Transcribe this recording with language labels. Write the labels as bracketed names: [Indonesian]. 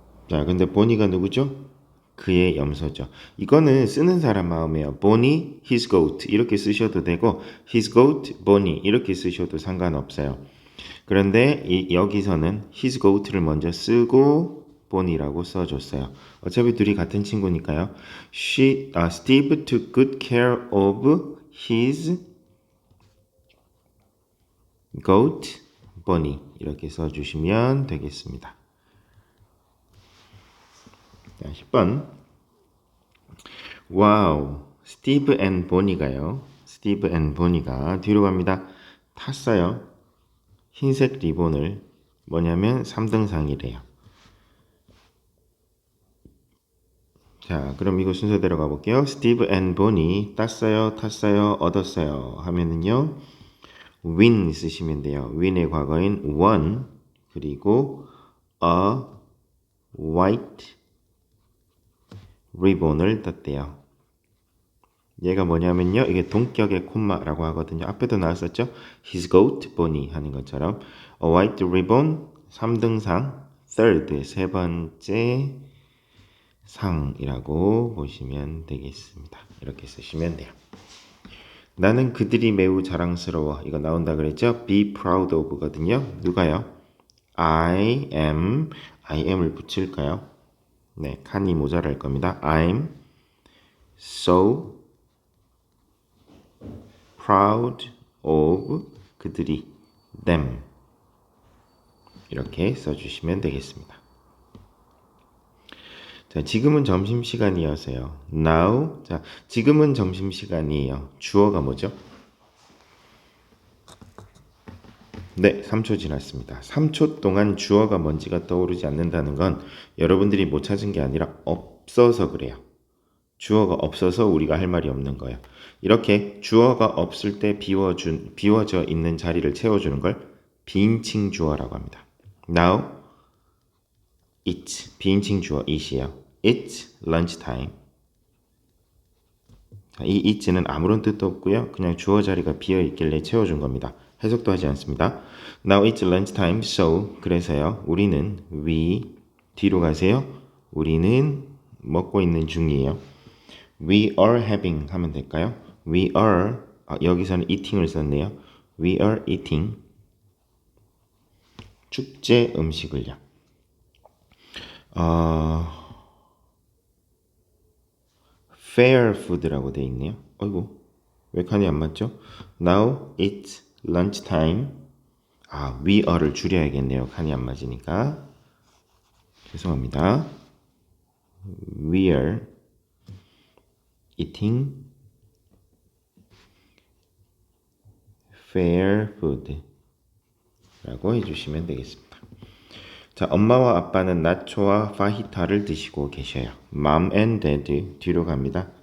[Korean] 자, 근데 보니가 누구죠? 그의 염소죠. 이거는 쓰는 사람 마음이에요. 보니, his goat 이렇게 쓰셔도 되고 his goat, 보니 이렇게 쓰셔도 상관없어요. 그런데 여기서는 his goat를 먼저 쓰고 보니라고 써줬어요. 어차피 둘이 같은 친구니까요. [English] Steve took good care of his goat, [Korean] 보니 이렇게 써주시면 되겠습니다. 자, 10번. 와우, 스티브 앤 보니가요. 스티브 앤 보니가 뒤로 갑니다. 탔어요. 흰색 리본을 뭐냐면 3등상이래요. 자, 그럼 이거 순서대로 가볼게요. 스티브 앤 보니 땄어요, 탔어요, 얻었어요 하면은요. win 쓰시면 돼요. win의 과거인 won 그리고 [English] a white ribbon [Korean] 을 땄대요. 얘가 뭐냐면요. 이게 동격의 콤마라고 하거든요. 앞에도 나왔었죠. His goat, 보니 하는 것처럼 [English] A white ribbon, [Korean] 3등상, third, 세 번째 상이라고 보시면 되겠습니다. 이렇게 쓰시면 돼요. 나는 그들이 매우 자랑스러워. 이거 나온다 그랬죠? be proud of거든요. 누가요? I am을 붙일까요? 네, 칸이 모자랄 겁니다. [English] I'm so proud of 그들이 them [Korean] 이렇게 써주시면 되겠습니다. 자, 지금은 점심시간이어서요. [English] Now, [Korean] 자, 지금은 점심시간이에요. 주어가 뭐죠? 네, 3초 지났습니다. 3초 동안 주어가 뭔지가 떠오르지 않는다는 건 여러분들이 못 찾은 게 아니라 없어서 그래요. 주어가 없어서 우리가 할 말이 없는 거예요. 이렇게 주어가 없을 때 비워져 있는 자리를 채워주는 걸 비인칭 주어라고 합니다. [English] Now, it's [Korean] 비인칭 주어 it이에요. [English] It's lunchtime. [Korean] 이 it는 아무런 뜻도 없고요. 그냥 주어 자리가 비어 있길래 채워준 겁니다. 해석도 하지 않습니다. [English] Now it's lunchtime, so [Korean] 그래서요. we 뒤로 가세요. 우리는 먹고 있는 중이에요. [English] We are having [Korean] 하면 될까요? [English] We are [Korean] 여기서는 eating을 썼네요. [English] We are eating [Korean] 축제 음식을요. fair food라고 돼 있네요. 어이구 왜 칸이 안 맞죠? [English] Now it's lunchtime. [Korean] we are를 줄여야겠네요. 칸이 안 맞으니까 죄송합니다. [English] We are eating fair food [Korean] 라고 해주시면 되겠습니다. 자, 엄마와 아빠는 나초와 파히타를 드시고 계셔요. [English] Mom and Dad [Korean] 뒤로 갑니다.